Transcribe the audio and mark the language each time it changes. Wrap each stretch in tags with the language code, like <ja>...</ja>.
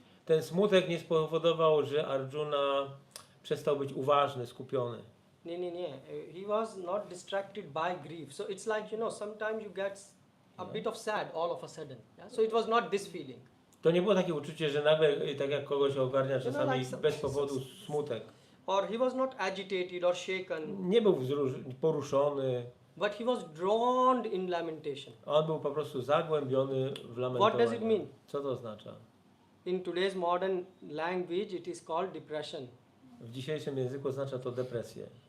<pl>Ten smutek nie spowodował, że Arjuna przestał być uważny, skupiony. Nie.</pl> <en>He was not distracted by grief. So it's like, sometimes you get a bit of sad all of a sudden. Yeah? So it was not this feeling.</en> <pl>To nie było takie uczucie, że nagle, tak jak kogoś ogarnia czasami</pl> <en>like</en> <pl>bez powodu smutek.</pl> <en>Or he was not agitated or shaken,</en> <pl>Nie był poruszony,</pl> <en>but he was drowned in lamentation.</en> <pl>on był po prostu zagłębiony w lamentowaniu.</pl> <en>What does it mean?</en> <pl>Co to oznacza?</pl> <en>In today's modern language, it is called depression.</en> <pl>W dzisiejszym języku oznacza to depresję.</pl>